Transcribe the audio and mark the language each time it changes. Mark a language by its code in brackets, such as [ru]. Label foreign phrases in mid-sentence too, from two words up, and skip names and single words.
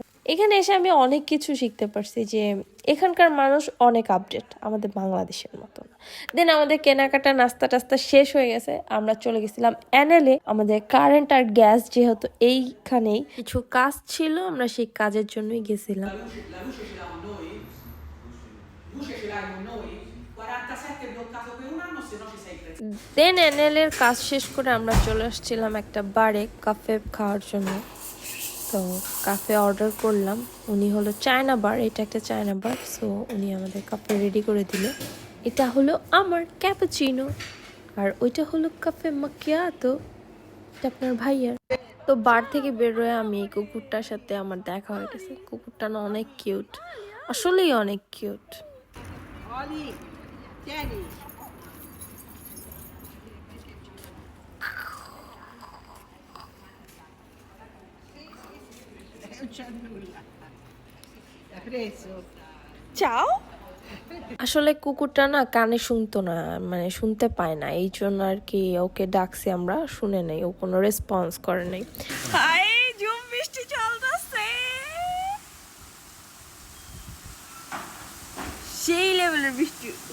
[bn] এখানে এসে আমি অনেক কিছু শিখতে পারছি, যে এখানকার মানুষ অনেক আপডেট, আমাদের বাংলাদেশের মতো না। দেন আমাদের কেনাকাটা নাস্তা টাস্তা শেষ হয়ে গেছে, আমরা চলে গেছিলাম এনএলএ। আমাদের কারেন্ট আর গ্যাস যেহেতু এইখানেই কিছু কাজ ছিল, আমরা সেই কাজের জন্যই গেছিলাম। [it] La luce ce l'ha con noi? Luce ce l'hai con noi? 47 è bloccato per un anno, se no ci sei prezzo. [bn] দেন এনএলএ এর কাজ শেষ করে আমরা চলে আসছিলাম একটা বারে কাফে খাওয়ার জন্য। তো কাফে অর্ডার করলাম, উনি হলো [en] China bar, [bn] এটা একটা [en] China bar. [bn] সো উনি আমাদের কাফে রেডি করে দিল। এটা হলো আমার ক্যাপুচিনো, আর ওইটা হলো [it] caffè macchiato, [bn] এটা আপনার ভাইয়ার। তো বার থেকে বেরোয় আমি এই কুকুরটার সাথে আমার দেখা হয়ে গেছে। কুকুরটা না অনেক কিউট, আসলেই অনেক কিউট। [it] Oli, tieni. Non c'è nulla. L'ha preso? চাও। [bn] আসলে কুকুরটা না কানে শুনতো না, মানে শুনতে পায় না, এই জন্য আর কি ওকে ডাকছি আমরা, শুনে নেই, ও কোনো রেসপন্স করে নাই। হাই ঝুম বৃষ্টি চলতেছে, সেই লেভেলের বৃষ্টি।